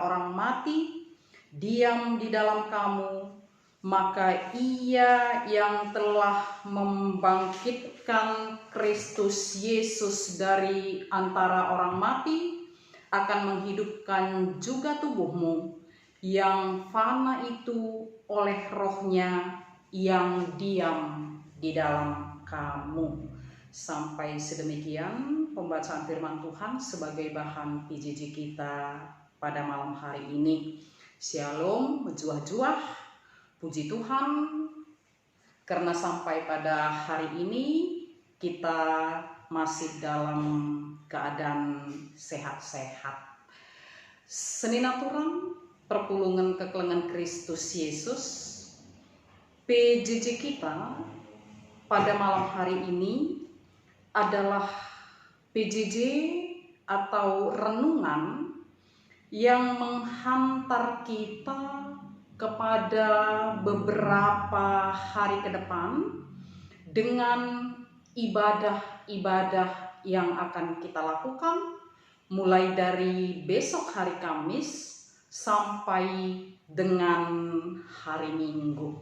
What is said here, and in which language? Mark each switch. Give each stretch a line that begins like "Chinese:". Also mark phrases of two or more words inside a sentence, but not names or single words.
Indonesian: orang mati diam di dalam kamu, maka Ia yang telah membangkitkan Kristus Yesus dari antara orang mati akan menghidupkan juga tubuhmu yang fana itu oleh rohnya yang diam di dalam kamu. Sampai sedemikian pembacaan firman Tuhan sebagai bahan PJJ kita pada malam hari ini. Shalom, berjuah-juah, puji Tuhan, karena sampai pada hari ini kita masih dalam keadaan sehat-sehat.
Batak Karo: Seninaturang perpulungan keklengan
Indonesian: Kristus Yesus, PJJ kita pada malam hari ini adalah PJJ atau renungan yang menghantar kita kepada beberapa hari ke depan dengan ibadah-ibadah yang akan kita lakukan mulai dari besok hari Kamis sampai dengan hari Minggu.